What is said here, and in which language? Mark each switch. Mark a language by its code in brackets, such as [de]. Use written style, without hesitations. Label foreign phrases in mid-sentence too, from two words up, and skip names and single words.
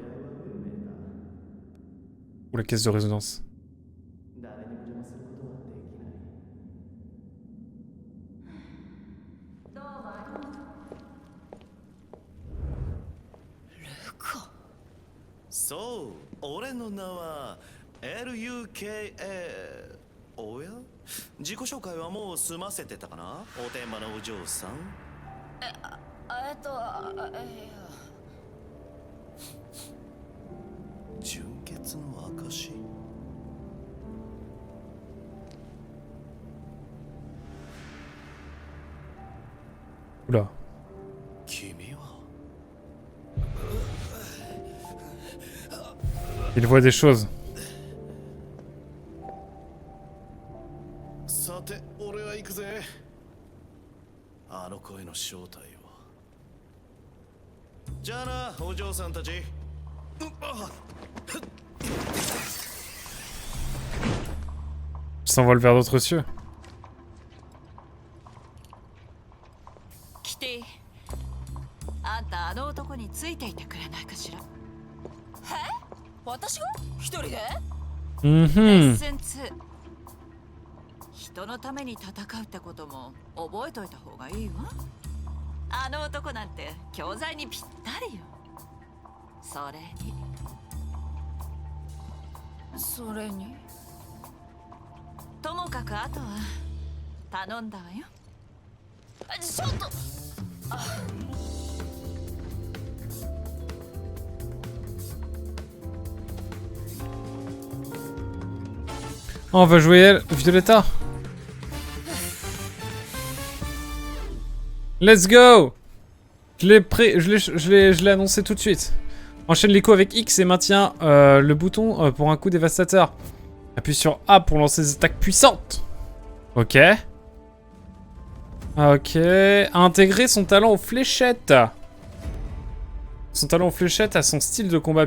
[fr] Ou la caisse de résonance. So, [ja] 俺の名は LUKA。おや、自己紹介はもう済ませてたかな、お天魔のお嬢さん。純潔の証。 [fr] Oula. [ja] 君は [fr] Il voit des choses. [ja] さて、俺は行くぜ。あの声の正体を。じゃあな、お嬢さんたち。 [fr] Je s'envole vers d'autres cieux. [ja] キティ、あんたあの男についていてくれないかしら。え？私が一人で？レッスン2。人のために戦うってことも覚えといた方がいいわ。あの男なんて教材にぴったりよ。それにともかくあとは頼んだわよ。ちょっと。 [fr] Oh, on va jouer Violetta. [en] Let's go. [fr] Je l'ai annoncé tout de suite. Enchaîne l'écho avec X et maintiens le bouton pour un coup dévastateur. Appuie sur A pour lancer des attaques puissantes. Ok. Ok. Intégrer son talent aux fléchettes. Son talent aux fléchettes a son style de combat.